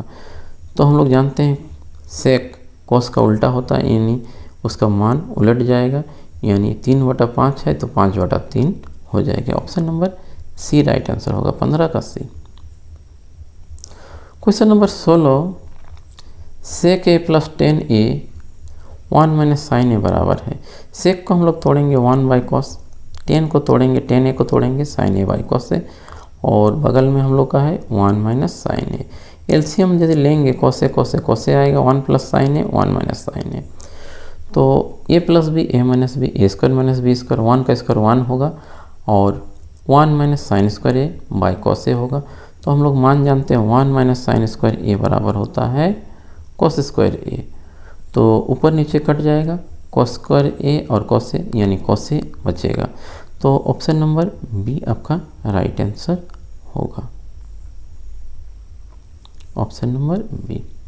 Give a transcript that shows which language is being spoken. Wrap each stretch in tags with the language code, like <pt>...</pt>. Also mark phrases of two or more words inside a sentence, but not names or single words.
<hi>तो हम लोग जानते हैं sec cos का उल्टा होता है, यानी उसका मान उलट जाएगा, यानी 3/5 है तो 5/3 हो जाएगा।</hi> <en>option number C right answer होगा, 15 का सी। question number</en> <hi>16, sec a प्लस 10a 1 - sin a बराबर है। sec को हम लोग तोड़ेंगे 1/cos, 10 को तोड़ेंगे 10a को तोड़ेंगे sin a/cos से, और बगल में हम लोग का है 1 - sin a। एलसीएम यदि लेंगे cos a आएगा, 1 + sin a 1 - sin a, तो a + b a - b a² - b², 1 का स्क्वायर 1 होगा, और 1 - sin² a/cos a होगा। तो हम लोग मान जानते हैं 1 - sin² a बराबर होता है cos² a। तो ऊपर नीचे कट जाएगा, cos² a और cos a, यानी cos a बचेगा।</hi> <en>तो option number B आपका right answer होगा, option number B.</en>